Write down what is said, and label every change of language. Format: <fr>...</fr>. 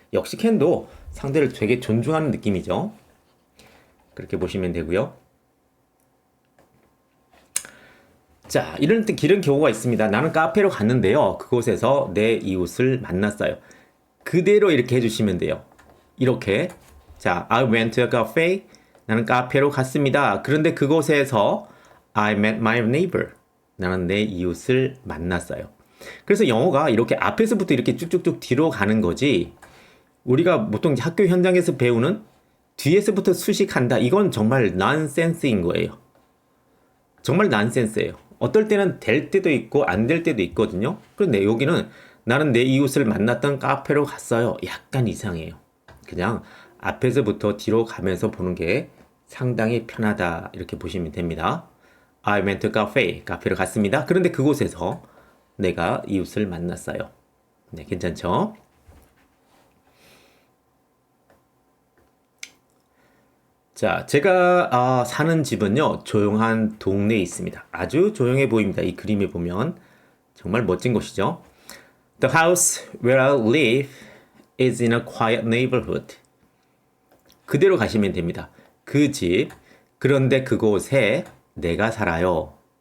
<ko>역시 can도 상대를 되게 존중하는 느낌이죠. 그렇게 보시면 되고요. 자, 이런 경우가 있습니다. 나는 카페로 갔는데요. 그곳에서 내 이웃을 만났어요. 그대로 이렇게 해주시면 돼요. 이렇게. 자,</ko> <en>I went to a cafe.</en> <ko>나는 카페로 갔습니다. 그런데 그곳에서</ko> <en>I met my neighbor.</en> <ko>나는 내 이웃을 만났어요. 그래서 영어가 이렇게 앞에서부터 이렇게 쭉쭉쭉 뒤로 가는 거지. 우리가 보통 학교 현장에서 배우는 뒤에서부터 수식한다. 이건 정말 난센스인 거예요. 정말 난센스예요. 어떨 때는 될 때도 있고 안 될 때도 있거든요. 그런데 여기는 나는 내 이웃을 만났던 카페로 갔어요. 약간 이상해요. 그냥 앞에서부터 뒤로 가면서 보는 게 상당히 편하다. 이렇게 보시면 됩니다.</ko> <en>I went to cafe.</en> <ko>카페로 갔습니다. 그런데 그곳에서 내가 이웃을 만났어요. 네, 괜찮죠? 자, 제가 사는 집은요, 조용한 동네에 있습니다. 아주 조용해 보입니다. 이 그림에 보면. 정말 멋진 곳이죠.</ko> <en>The house where I live is in a quiet neighborhood.</en> <ko>그대로 가시면 됩니다. 그 집, 그런데 그곳에 내가 살아요.</ko>